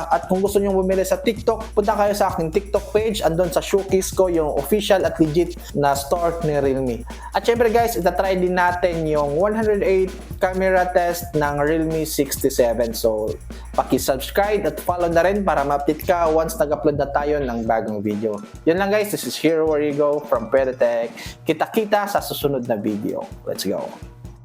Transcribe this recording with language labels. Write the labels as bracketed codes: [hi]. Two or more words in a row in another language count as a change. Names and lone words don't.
[tl] At kung gusto nyo bumili sa TikTok, punta kayo sa aking TikTok page, andun sa showcase ko yung official at legit na store ni Realme. At syempre guys, itatry din natin yung 108 [en] camera test [tl] ng Realme 67. So paki-subscribe at follow na rin para ma-update ka once nag-upload na tayo ng bagong video. Yun lang guys, [en] this is Hero Where You Go from Pedotech. [tl] Kita-kita sa susunod na video. [en] Let's go!